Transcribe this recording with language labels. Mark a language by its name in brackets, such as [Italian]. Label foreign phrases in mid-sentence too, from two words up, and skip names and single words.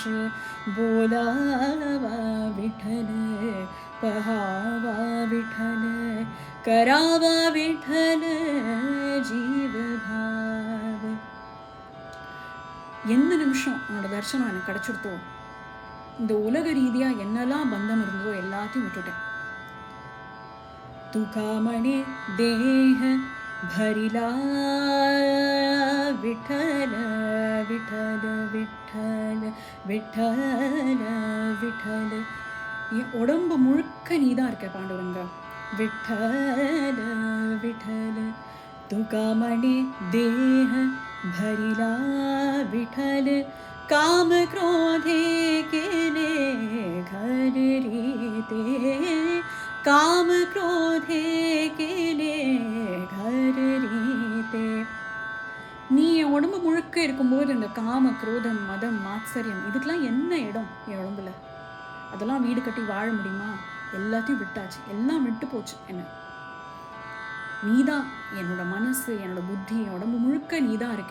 [Marathi] बोलावा विठ्ठल पहावा विठ्ठल करावा विठ्ठल जीव भाव. [Tamil] எந்த நிமிஷம் உன்னோட தரிசனம் எனக்கு கிடைச்சிருத்தோ, இந்த உலக ரீதியா என்னெல்லாம் பந்தம் இருந்ததோ எல்லாத்தையும் விட்டுட்டேன். [Marathi] तुका म्हणे देह भरिला विठ्ठल विठ्ठल विठ्ठल विठ्ठल विठ्ठल. [Tamil] என் உடம்பு முழுக்க நீ தான் இருக்க பாண்டுரங்கா. [Marathi] विठ्ठल विठ्ठल तुका म्हणे देह भरिला विठ्ठल, काम क्रोधे केले घर रीते, काम क्रोधे केले घर रीते. [Tamil] நீ என் உடம்பு முழுக்க இருக்கும்போது இந்த காம குரோதம் மதம் மாத்சரியம் இதுக்கெல்லாம் என்ன இடம் என் உடம்புல? அதெல்லாம் வீடு கட்டி வாழ முடியுமா? எல்லாத்தையும் விட்டாச்சு, எல்லாம் விட்டு போச்சு. என்ன நீதான் என்னோட மனசு, என்னோட புத்தி, என் உடம்பு முழுக்க நீதான் இருக்க.